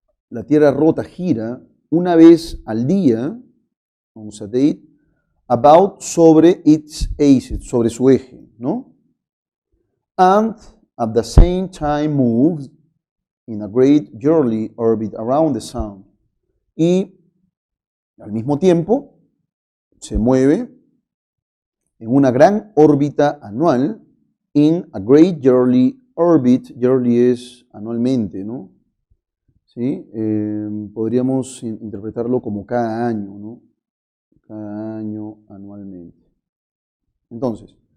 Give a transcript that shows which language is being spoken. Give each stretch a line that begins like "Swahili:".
Spanish: La tierra rota, gira una vez al día, on a date, about, sobre its axis, sobre su eje, ¿no?
English: And at the same time moves in a great yearly orbit around the sun.
Spanish: Y al mismo tiempo se mueve en una gran órbita anual, in a great yearly orbit, yearly es anualmente, ¿no? ¿Sí? Podríamos interpretarlo como cada año, ¿no? Cada año, anualmente. Entonces,